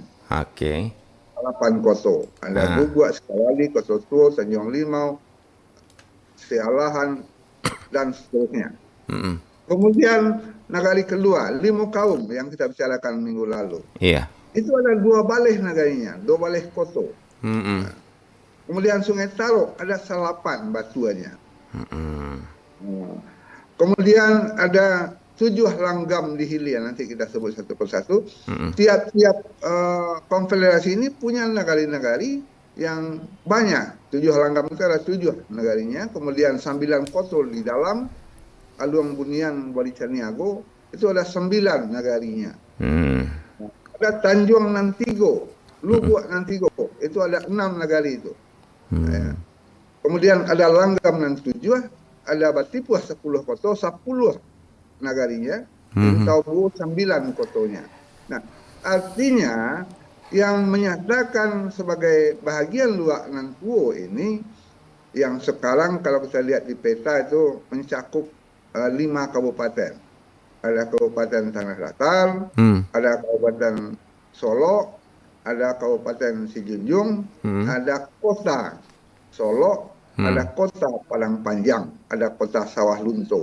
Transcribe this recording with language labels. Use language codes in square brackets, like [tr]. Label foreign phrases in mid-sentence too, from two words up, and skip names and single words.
[id] Oke. Salapan Koto. Ada Guguak, Sekawali, Koto Tuo, Tanjung Limau, Sealahan, dan seterusnya. Kemudian nagari kedua, Limo Kaum yang kita bicarakan minggu lalu. Iya. Itu ada 2 baleh nagarinya, 2 baleh Koto. Kemudian Sungai Taro ada Salapan batuannya. Kemudian ada 7 langgam di Hilir, nanti kita sebut satu persatu. Tiap-tiap konfederasi ini punya nagari-nagari yang banyak. 7 langgam itu ada 7 nagarinya. Kemudian 9 koto di dalam Aluang Bunian Bali Caniago itu ada 9 nagarinya. Ada Tanjung Nantigo, Lubuak Nantigo, itu ada 6 nagari itu. Kemudian ada Langgam Nantujuh, ada Batipuah 10 koto, 10 nagarinya, Taubu 9 kotonya. Nah, artinya yang menyatakan sebagai bahagian Luak Nantuo ini, yang sekarang kalau kita lihat di peta itu mencakup 5 kabupaten. Ada Kabupaten Tanah Datar, ada Kabupaten Solo, ada Kabupaten Sijunjung, ada Kota Solo, ada Kota Padang Panjang, ada Kota Sawah Lunto.